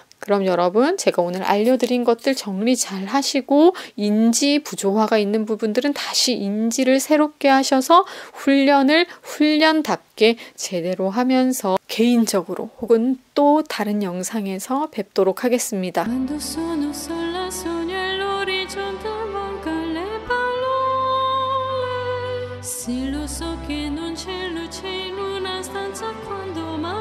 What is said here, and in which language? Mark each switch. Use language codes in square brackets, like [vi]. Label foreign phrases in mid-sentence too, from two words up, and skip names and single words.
[ko] 그럼 여러분 제가 오늘 알려드린 것들 정리 잘 하시고 인지 부조화가 있는 부분들은 다시 인지를 새롭게 하셔서 훈련을 훈련답게 제대로 하면서 개인적으로 혹은 또 다른 영상에서 뵙도록 하겠습니다. [it] Sì, lo so che non c'è luce in una stanza quando